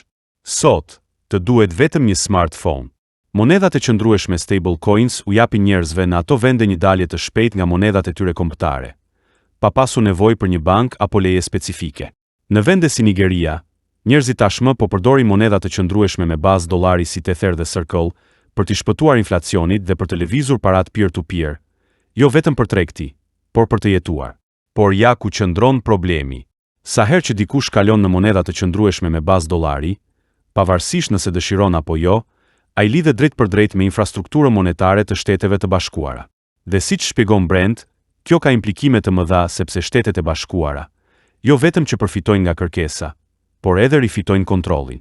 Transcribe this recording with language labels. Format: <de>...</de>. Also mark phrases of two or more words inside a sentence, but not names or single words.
<sq>Sot, të duhet vetëm një smartphone. Monedhat e qëndrueshme stablecoins u japin njerëzve në ato vende një dalje të shpejt nga monedhat e tyre kombëtare, pa pasur nevojë për një bank apo leje specifike. Në vende si Nigeria, njerëzit tashmë po përdorin monedha të qëndrueshme me bazë dollari si Tether dhe Circle për të shpëtuar inflacionit dhe për të lëvizur parat peer-to-peer, jo vetëm për tregti, por për të jetuar. Por ja ku qëndron problemi. Sa herë që dikush kalon në monedha të qëndrueshme me bazë dollari, pavarësisht nëse dëshiron apo jo, ai lidhet drejt për drejt me infrastrukturën monetare të Shteteve të Bashkuara. Dhe siç shpjegon Brent, kjo ka implikime të mëdha sepse Shtetet e Bashkuara, jo vetëm që përfitojnë nga kërkesa, por edhe rifitojnë kontrollin.</sq>